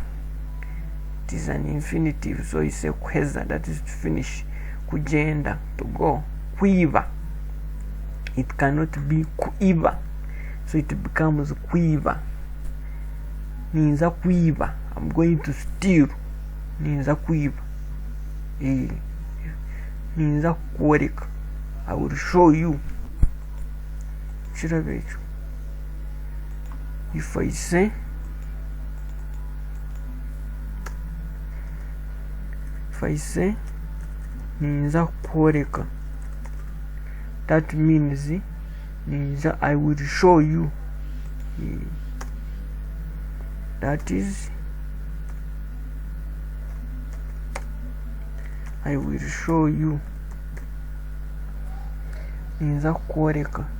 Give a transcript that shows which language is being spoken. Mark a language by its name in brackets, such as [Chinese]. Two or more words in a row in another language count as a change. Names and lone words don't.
[English] It is an infinitive, so you say kweza, that is to finish. Kujenda, to go. Kwiva, it cannot be kuiva, so it becomes kwiva. [Nyankole] Ninza kwiva, [English] I'm going to steal. [Nyankole] Ninza kwiva. Ninza kworeka, [English] I will show you. If I say [Nyankole] ninza kworeka, [English] that means ninza I will show you. That is I will show you. [Nyankole] Ninza kworeka.